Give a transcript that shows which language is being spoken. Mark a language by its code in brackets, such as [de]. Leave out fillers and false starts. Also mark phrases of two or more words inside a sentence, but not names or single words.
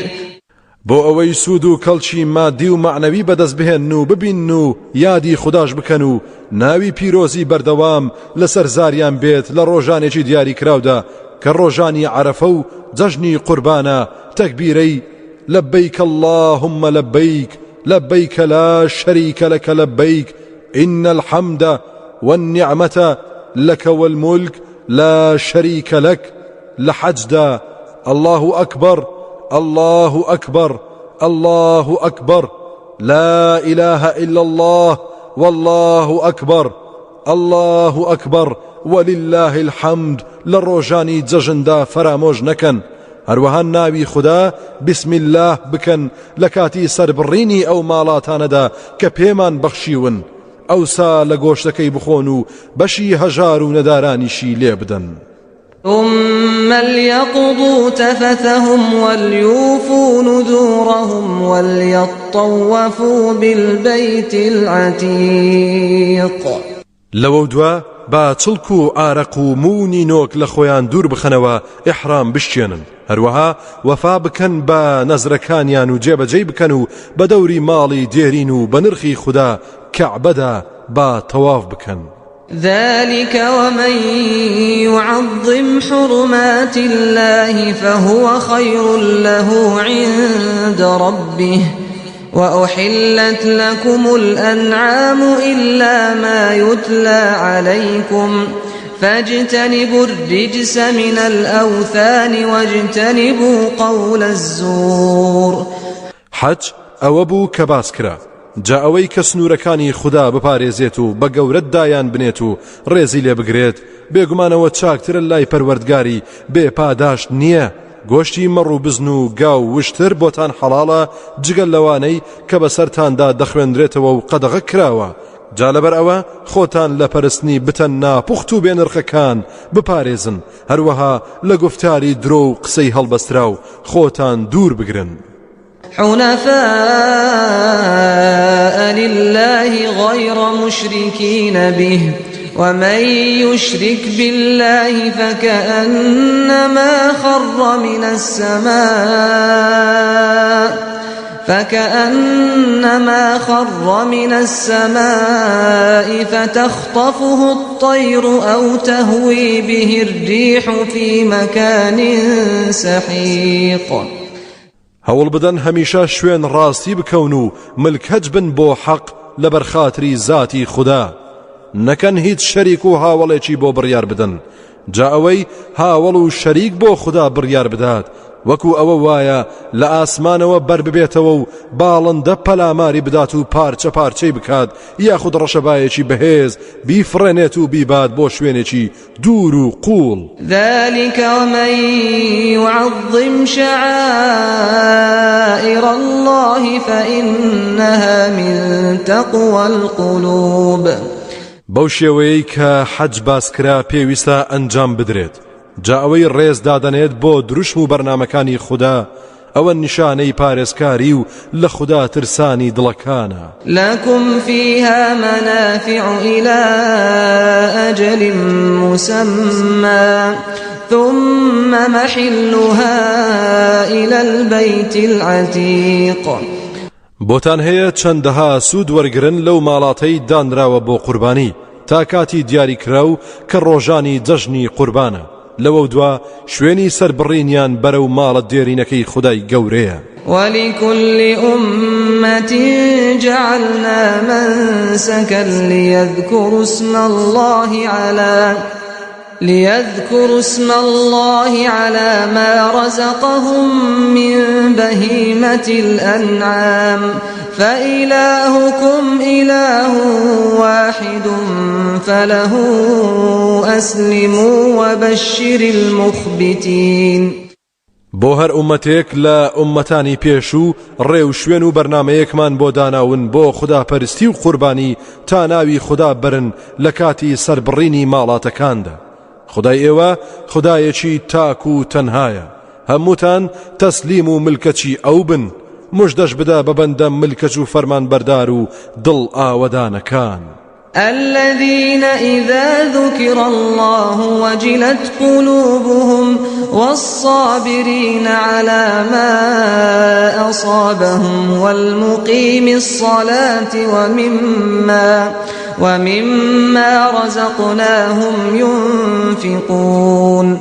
[ckb] بۆ ئەوەی سوود و کەڵکی مادی و معنەوی بەدەست بهێن و ببین و یادی خوداش بکەن و ناوی پیرۆزی بەردەوام لەسەر زاریان بێت لە ڕۆژانێکی دیاری کراودا کە ڕۆژانی عەرەفە و جەژنی قوربانە تەکبیرەی [ar] لەبەیک اللهم لەبەیک لەبەیک لا شەریکە لەکە لەبەیک إن الحەمدە والنعمەتە لك والملك لا شريك لك لحجدا الله أكبر الله أكبر الله أكبر لا إله إلا الله والله أكبر الله أكبر ولله الحمد للروجاني ججندا فراموج نكن [ckb] هەروەها ناوی خدا [ar] بسم الله [ckb] بکەن لە کاتی سەربڕینی ئەو ماڵاتانەدا کە پێمان بەخشیون ئەوسا لە گۆشتەکەی بخۆن و بەشی هەژار و نەدارانیشی لێ بدەن. [ar] ثم ليقضوا تفثهم وليوفوا نذورهم وليطوفوا بالبيت العتيق. [ckb] لەوە دوا با چڵک و ئارەق و مونی نۆک لە خۆیان دوور بخەنەوە ئیحرام بشتێنن هەروەها وەفا بکەن بە نەزرەکانیان و جێبەجێ بکەن و بە دەوری ماڵی دێرین و بە نرخی خوددا کەعبەدا با تەواف بکەن [ar] ذلك ومن يعظم حرمات الله فهو خير له عند ربه وأحلت لكم الأنعام إلا ما يتلى عليكم فاجتنبوا الرجس من الأوثان واجتنبوا قول الزور حج أوبو كباسكرا [ckb] جا ئەوەی کە سنوورەکانی خوددا بپارێزێت و بە گەورەت دایان بنێت و ڕێزی لێ بگرێت بێگومانەوە چاکترە لای پەروەردگاری بێ پاداش نییە گۆشتی مەڕ و بزن و گاو وشتر بۆتان حەڵاڵە جگەل لەوانەی کە بەسەرتاندا دەخوێندرێتەوە و قەدەغە کراوە جا لەبەر ئەوە خۆتان لە پەرستنی بتەن ناپوخت و بێنرخەکان بپارێزن هەروەها لە گفتاری درۆ و قسەی هەڵبەسترا و خۆتان دوور بگرن [ar] حنفاء لله غير مشركين به ومن يشرك بالله فكأنما خر من السماء فتخطفه الطير أو تهوي به الريح في مكان سحيق [ckb] هەوڵ بدەن هەمیشە شوێن ڕاستی بکەون و ملکەج بن بۆ حەق لەبەر خاتری زاتی خوددا نەکەن هیچ شەریک و هاوڵێکی بۆ بڕیار بدەن جا ئەوەی هاوڵ و شەریک بۆ خوددا بڕیار بدات وەکو ئەوە وایە لە ئاسمانەوە بەر ببێتەوە و باڵندە پەلاماری بدات و پارچە پارچەی بکات یاخود ڕەشەبایەکی بەهێز بیفڕێنێت و بیبات بۆ شوێنێکی دوور و قوڵ [ar] ذلك ومن يعظم شعائر الله فإنها من تقوى القلوب [ckb] بەو شێوەیەی کە حەج باسکرا پێویستە ئەنجام بدرێت جا ئەوەی ڕێز دادەنێت بۆ دروشم و بەرنامەکانی خوددا ئەوە نیشانەی پارێزکاری و لە خوددا ترسانی دڵەکانە [ar] لكم فيها منافع إلى أجل مسمى ثم محلها إلى البيت العتيق [ckb] بۆتان هەیە چەندەها سوود وەرگرن لەو ماڵاتەی دانراوە بۆ قوربانی تا کاتی دیاریکرا و کە ڕۆژانی جەژنی قوربانە لەوە دوا شوێنی سەربڕینیان بەرەو ماڵە دێرینەکەی خودای گەورەیە [ar] ولكل أمة جعلنا منسكا ليذكروا اسم الله على ما رزقهم من بهيمة الأنعام فإلهكم إله واحد فله أسلموا وبشر المخبتين [ckb] بۆ هەر ئومەتێک لە ئومەتانی پێشوو ڕێو شوێن و بەرنمەیەکمان بۆ داناون بۆ خوداپەرستی و قوربانی تا ناوی خوددا برن لە کاتی سەربڕینی ماڵاتەکاندا خدای ئێوە خدایەکی تاک و تەنهایە هەمووتان تەسلیم و ملکەچی ئەو بن مژدەش بدە بە بەندە ملکەچ و فەرمان بەردار و دڵ ئاوەدانەکان [ar] الذين إذا ذكر الله وجلت قلوبهم والصابرين على ما أصابهم والمقيم الصلاة ومما رزقناهم ينفقون